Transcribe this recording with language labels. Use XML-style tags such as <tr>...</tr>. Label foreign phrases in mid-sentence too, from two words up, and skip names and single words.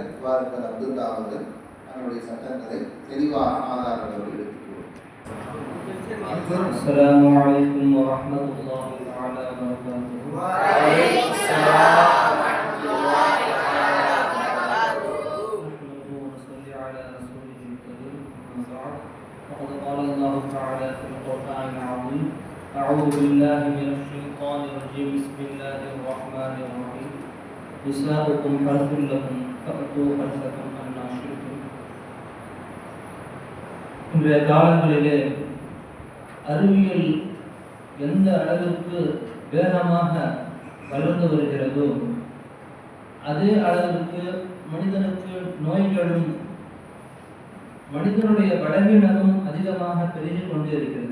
<ta>வாருங்கள் அப்துல்லா அவர்கள் நம்முடைய சட்டங்களை தெளிவான ஆதாரங்களோடு எடுத்துக்கொள்வோம்.</ta> <ar>السلام عليكم ورحمة الله تعالى وبركاته. وعليكم السلام ورحمة الله تعالى وبركاته. نصلي على رسوله الكريم. وقد قال الله تعالى في القرآن العظيم أعوذ بالله من الشيطان الرجيم بسم الله الرحمن الرحيم نساؤكم حرث لكم فأتوا حرثكم أنى شئتم.</ar> <ta>இன்றைய காலங்களிலே அறிவியல் எந்த அளவிற்கு வேகமாக வளர்ந்து வருகிறதோ அதே அளவிற்கு மனிதனுக்கு நோய்களும் மனிதனுடைய பலவீனமும் அதிகமாக பெருகி கொண்டே இருக்கிறது.</ta>